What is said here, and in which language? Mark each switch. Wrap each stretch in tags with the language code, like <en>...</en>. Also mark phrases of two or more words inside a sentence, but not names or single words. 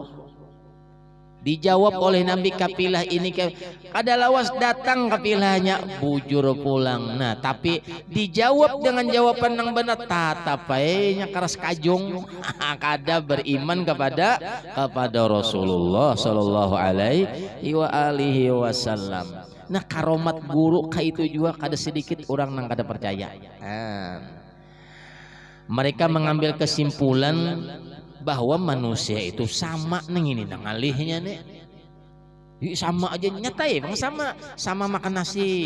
<bjn>Dijawab oleh Nabi kapilah ini kada lawas datang kapilahnya bujur pulang. Nah tapi dijawab dengan jawaban yang benar tatapainya keras kajung kada beriman kepada Rasulullah</bjn> <ar>صلى الله عليه وسلم.</ar> <bjn>Nah karomat guru kayak itu juga kada sedikit orang nang kada percaya. Mereka mengambil kesimpulan bahwa manusia itu sama neng ini nang alihnya nih. Sama aja nyata ya bang, sama makan nasi.</bjn>